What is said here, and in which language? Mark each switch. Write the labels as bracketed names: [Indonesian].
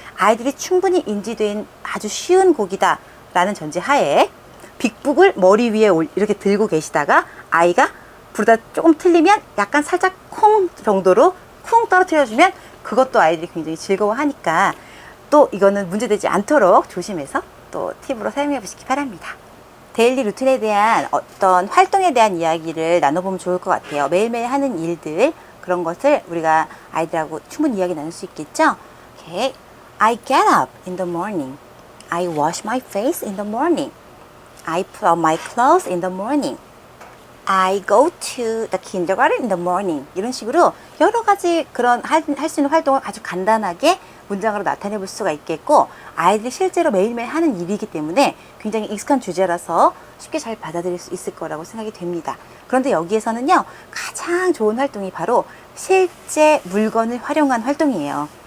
[Korean] 아이들이 충분히 인지된 아주 쉬운 곡이다 라는 전제 하에 빅북을 머리 위에 이렇게 들고 계시다가 아이가 부르다 조금 틀리면 약간 살짝 콩 정도로 쿵 떨어뜨려주면 그것도 아이들이 굉장히 즐거워하니까 또 이거는 문제되지 않도록 조심해서 또 팁으로 사용해 보시기 바랍니다. 데일리 루틴에 대한 어떤 활동에 대한 이야기를 나눠보면 좋을 것 같아요. 매일매일 하는 일들, 그런 것을 우리가 아이들하고 충분히 이야기 나눌 수 있겠죠? [English] Okay. I get up in the morning. I wash my face in the morning. I put on my clothes in the morning. I go to the kindergarten in the morning. [Korean] 이런 식으로 여러 가지 그런 할 수 있는 활동을 아주 간단하게 문장으로 나타내 볼 수가 있겠고, 아이들이 실제로 매일매일 하는 일이기 때문에 굉장히 익숙한 주제라서 쉽게 잘 받아들일 수 있을 거라고 생각이 됩니다. 그런데 여기에서는요, 가장 좋은 활동이 바로 실제 물건을 활용한 활동이에요.